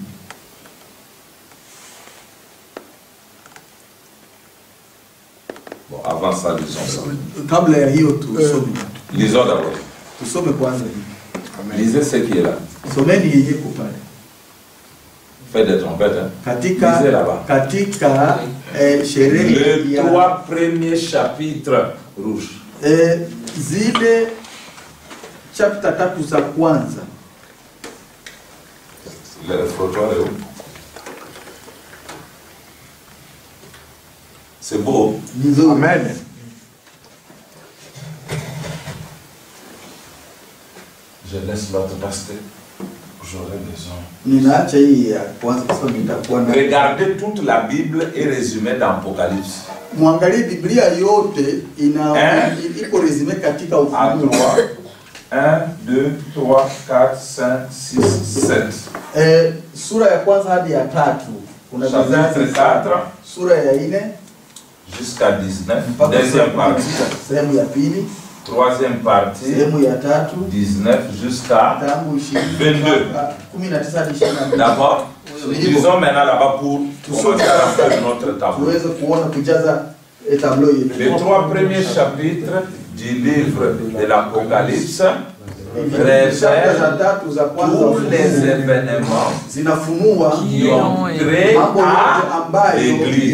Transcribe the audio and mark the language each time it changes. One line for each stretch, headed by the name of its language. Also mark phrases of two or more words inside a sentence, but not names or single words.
French: Bon, avant ça, lisons ça. Lisons d'abord. Lisez ce qui est là. Faites des trompettes. Hein. Lisez là-bas. Les 3 premiers chapitres rouges.
Swahili: Zile chapter 3 za kwanza.
French: Le référendum est où? C'est beau. Amen. Je laisse l'autre parce que j'aurai besoin. Regardez toute la Bible est résumée dans l'Apocalypse.
Swahili: Mwangalie Biblia yote iko resume katika Ufunuo.
French: 1, 2, 3, 4, 5, 6, 7.
Swahili: Sura ya kwanza hadi ya 3. Kuna
French: chapitre 4.
Swahili: Sura ya 4
French: jusqu'à 19. Deuxième partie.
Swahili: Sehemu ya pili.
French: Troisième partie.
Swahili: Sehemu ya 3.
French: 19 jusqu'à 22. D'accord. Disons maintenant là-bas pour commencer à faire notre tableau. Les 3 premiers chapitres du livre de l'Apocalypse révèlent tous les événements qui ont trait à l'Église.